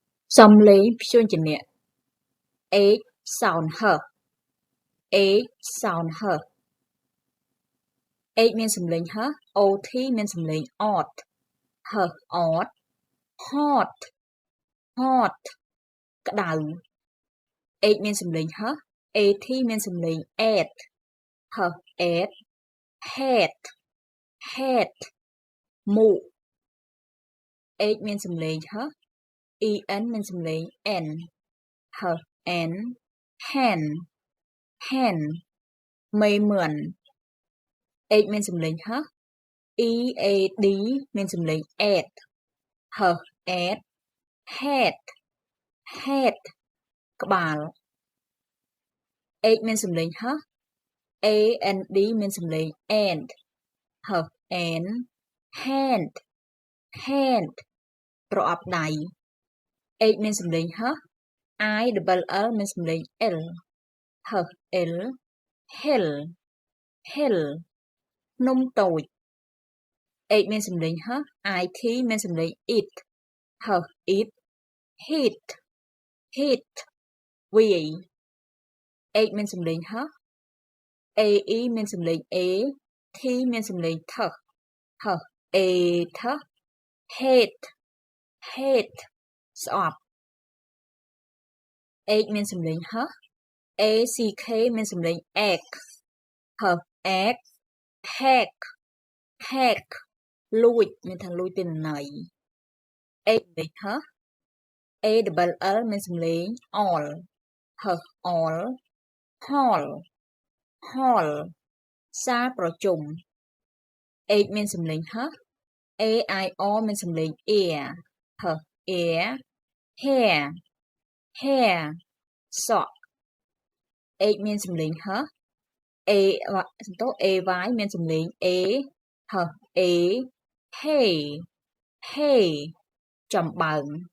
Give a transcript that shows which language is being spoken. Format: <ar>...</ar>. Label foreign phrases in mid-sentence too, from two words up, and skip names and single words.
<km>សំឡេងព្យញ្ជនៈ</km> <en>H sound h H sound h H</en> <km>មានសំឡេង</km> <en>h OT</en> <km>មានសំឡេង</km> <en>ot h ot hot hot</en> <km>ក្តៅ H មានសំឡេង h AT មានសំឡេង</km> <en>at h at hat hat</en> <km>មូក H មានសំឡេង</km> <en>h EN</en> <km>មានសំឡេង</km> <en>n h n hen hen</en> <km>មេមឿន H មានសំឡេង</km> <en>h EAD</en> <km>មានសំឡេង</km> <en>ad h ad hat hat</en> <km>ក្បាល H មានសំឡេង</km> <en>h AND</en> <km>មានសំឡេង</km> <en>and h and hand hand</en> <km>ប្រអប់ដៃ H មានសំឡេង</km> <en>h ILL</en> <km>មានសំឡេង</km> <en>l h l hill</en> <km>hill ភ្នំតូច H មានសំឡេង</km> <en>h IT</en> <km>មានសំឡេង</km> <en>it h it hit hit</en> <km>វាយ H មានសំឡេង</km> <en>h AE</en> <km>មានសំឡេង</km> <en>a T</en> <km>មានសំឡេង</km> <en>th h a th hate hate</en> <km>ស្អប់ H មានសំឡេង</km> <en>h ACK</en> <km>មានសំឡេង</km> <en>egg h egg hack hack</en> <km>លួចមានថាលួច ទិន្នន័យ H លេខ</km> <en>h ALL</en> <km>មានសំឡេង</km> <en>all h all hall hall</en> <km>សាលប្រជុំ H មានសំឡេង</km> <en>h AIR</en> <km>មានសំឡេង</km> <en>air h air hair hair</en> <km>សក់ H មានសំឡេង</km> <en>h AY</en> <km>មានសំឡេង</km> <en>a h a hey hey</en> <km>ចំបើង</km>